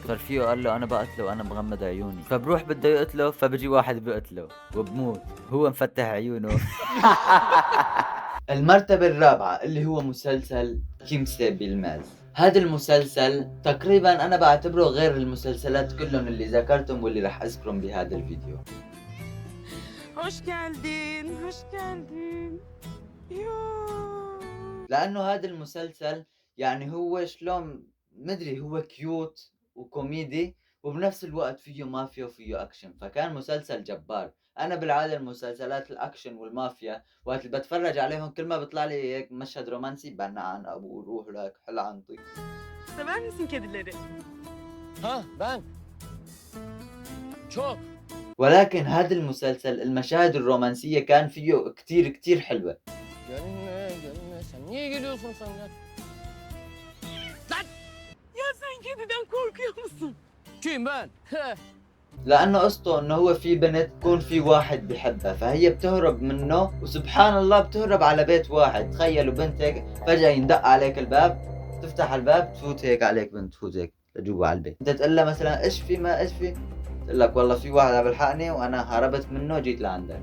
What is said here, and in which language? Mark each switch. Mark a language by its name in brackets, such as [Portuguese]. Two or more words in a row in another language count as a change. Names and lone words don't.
[Arabic] فرفيقه قال له انا بقتله وانا مغمض عيوني. فبروح بده يقتله، فبجي واحد بيقتله وبموت هو مفتح عيونه. المرتبة الرابعة اللي هو مسلسل كيمسة بالماز. هذا المسلسل تقريبا انا بعتبره غير المسلسلات كلهم اللي ذكرتهم واللي راح اذكرهم بهذا الفيديو. [Turkish] Hoş geldin, hoş geldin. Yoo. [Arabic] لأنه هذا المسلسل يعني هو شلون مدري، هو كيوت وكوميدي وبنفس الوقت فيه مافيا وفيه أكشن، فكان مسلسل جبار. أنا بالعادة المسلسلات الأكشن والمافيا وقت اللي بتفرج عليهم كل ما بيطلع لي هيك مشهد رومانسي بنعن أبو روح لك حل عنطي. [Turkish] Sever misin kedileri? Ha ben. Çok. [Arabic] ولكن هذا المسلسل المشاهد الرومانسية كان فيه كتير كتير حلوة. [Turkish] Gelme gelme. Sen niye geliyorsun sen ya? Ya sen kediden korkuyor musun? Kim ben? [Arabic] لأنه قصته إنه هو في بنت بكون في واحد بحبها فهي بتهرب منه وسبحان الله بتهرب على بيت واحد. تخيلوا بنت هيك فجأة يندق عليك الباب، تفتح الباب تفوت هيك عليك بنت، تفوت هيك لجوا على البيت. أنت تقول لها مثلا إيش في ما إيش في، تقول لك والله في واحد عم يلحقني وأنا هربت منه جيت لعندك.